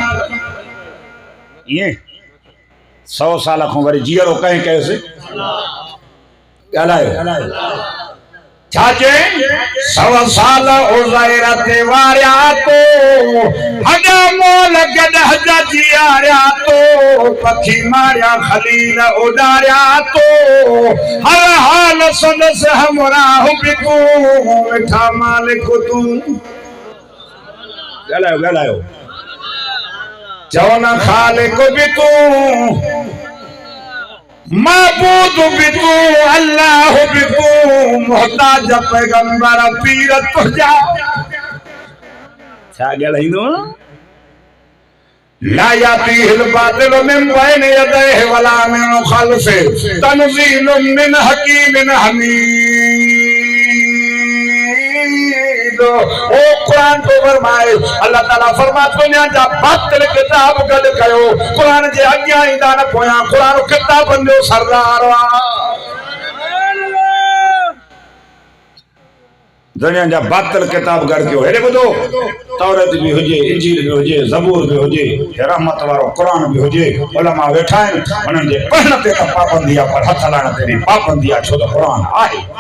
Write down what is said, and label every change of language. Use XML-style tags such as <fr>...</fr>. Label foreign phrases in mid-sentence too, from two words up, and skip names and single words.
<sd>ईअं 100 साल खां वरी जीअरो कंहिं कयोसि ॻाल्हायो छा चई 100 साल उज़ैर ते वारिया तो हजा मोल गॾ हजा जीआरिया तो पखी मारिया खलील उॾारिया तो हर हाल संदसि हमराह बि तूं वेठा मालिक तूं ॻाल्हायो चओ न ख़ालिक बि तूं महबूद भी तू अल्लाह भी तू मोहताज पैगंबर पीर तुझा छा ॻाल्हाईंदो</sd> <ar>لا يأتيه الباطل من بين يديه ولا من خلفه تنزيل من حكيم حميد</ar> <sd>ओ कुरान तो फरमाए अल्लाह ताला फरमा दुनिया जा बातिल किताब गड कयो कुरान जे अॻियां ईंदा न पोयां कुरान किताबन जो सरदार दुनिया जा बातिल किताब गड कयो हेॾे ॿुधो तौरत भी हुजे इंजील भी हुजे ज़बूर भी हुजे रहमत वारो कुरान भी हुजे उलमा वेठा आहिनि उन्हनि जे पढ़ण ते त पाबंदी आहे पर हथ हलाइण ते पाबंदी आहे छो त कुरान आहे</sd>